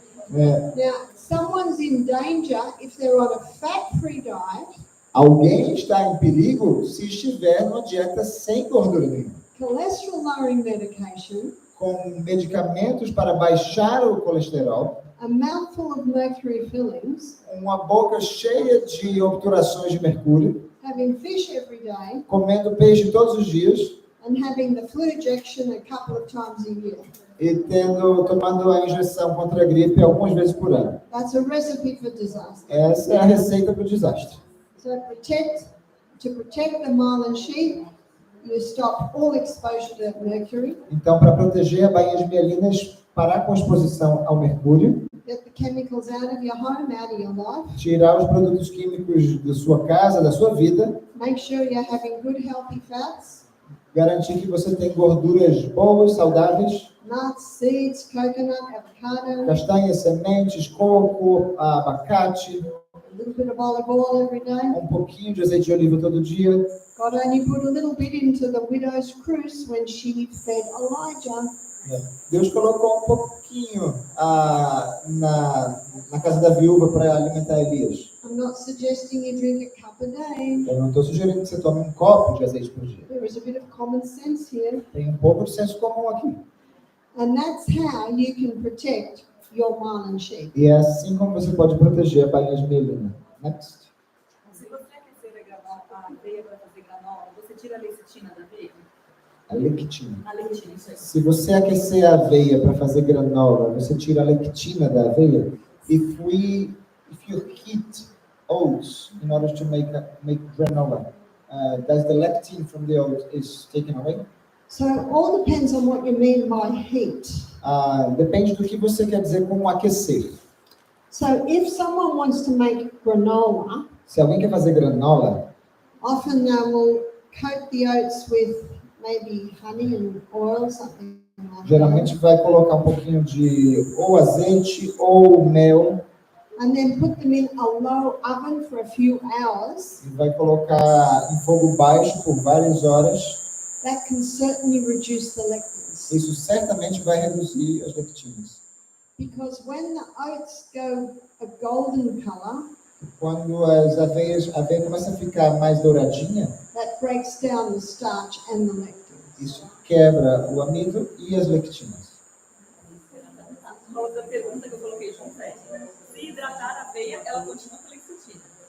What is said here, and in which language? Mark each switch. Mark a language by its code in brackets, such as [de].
[en] Now, someone's in danger if they're on a fat-free diet. [pt] Alguém está em perigo se estiver numa dieta sem gordura nenhuma. [en] Cholesterol-lowering medication, [pt] Com medicamentos para baixar o colesterol, [en] a mouthful of mercury fillings, [pt] uma boca cheia de obturações de mercúrio, [en] having fish every day, [pt] comendo peixe todos os dias [en] and having the flu injection a couple of times a year. [pt] e tomando a injeção contra a gripe algumas vezes por ano. [en] That's a recipe for disaster. [pt] Essa é a receita para o desastre. [en] So to protect the myelin sheath, you stop all exposure to mercury, [pt] Então, para proteger a bainha de mielina, parar com a exposição ao mercúrio, [en] get the chemicals out of your home, out of your life, [pt] tirar os produtos químicos da sua casa, da sua vida, [en] make sure you're having good healthy fats, [pt] garantir que você tem gorduras boas, saudáveis, [en] nuts, seeds, coconut, avocado, [pt] castanhas, sementes, coco, abacate, [en] a little bit of olive oil every day. [pt] um pouquinho de azeite de oliva todo dia. [en] God only put a little bit into the widow's cruse when she fed Elijah. [pt] Deus colocou um pouquinho na casa da viúva para alimentar Elias. [en] I'm not suggesting you drink a cup a day. [pt] Eu não estou sugerindo que você tome um copo de azeite por dia. [en] There is a bit of common sense here. [pt] Tem um pouco de senso comum aqui. [en] And that's how you can protect your myelin sheath. [pt] E é assim como você pode proteger a bainha de mielina. [en] Next. [pt] Se você aquecer a aveia para fazer granola, você tira a lecitina da aveia? A lectina. A lectina, isso aí. Se você aquecer a aveia para fazer granola, você tira a lectina da aveia. [en] If you heat oats in order to make granola, does the lectin from the oats is taken away? So all depends on what you mean by heat. [pt] Depende do que você quer dizer com aquecer. [en] So if someone wants to make granola, [pt] Se alguém quer fazer granola, [en] often they will coat the oats with maybe honey and oil, something like that. [pt] geralmente vai colocar um pouquinho de ou azeite ou mel [en] And then put them in a low oven for a few hours. [pt] e vai colocar em fogo baixo por várias horas. [en] That can certainly reduce the lectins. [pt] Isso certamente vai reduzir as lectinas. [en] Because when the oats go a golden color, [pt] Quando a aveia começa a ficar mais douradinha, [en] that breaks down the starch and the lectins. [pt] isso quebra o amido e as lectinas. Outra pergunta que eu coloquei junto é: se hidratar a aveia, ela continua com lecitina?